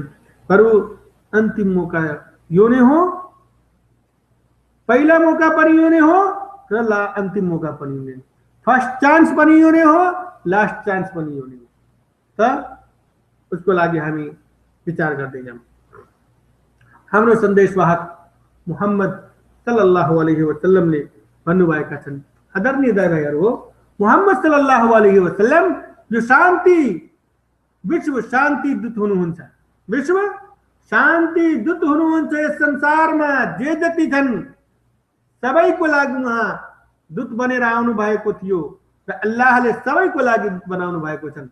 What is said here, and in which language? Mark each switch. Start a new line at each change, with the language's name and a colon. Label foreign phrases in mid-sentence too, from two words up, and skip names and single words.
Nepali: बरु अन्तिम मौका यो नै हो, पहिला मौका पनि यो नै हो र अन्तिम मौका पनि यो नै,
English: first chance
Nepali: पनि यो नै हो,
English: last chance
Nepali: पनि यो नै हो। त उसको लागि हामी विचार गर्दै जाऊँ। हाम्रो सन्देशवाहक मुहम्मद
Arabic: صلى الله عليه وسلم
Nepali: भन्नुभएका छन्, आदरणीय दाइ भाइहरू हो, मुहम्मद
Arabic: صلى الله عليه وسلم
Nepali: जो शान्ति विश्व शान्ति दूत हुनुहुन्छ, विश्व शान्ति दूत हुनुहुन्छ। यस संसारमा जे जति छन् सबैको लागि उहाँ दूत बनेर आउनु भएको थियो र अल्लाहले सबैको लागि दूत बनाउनु भएको छन्।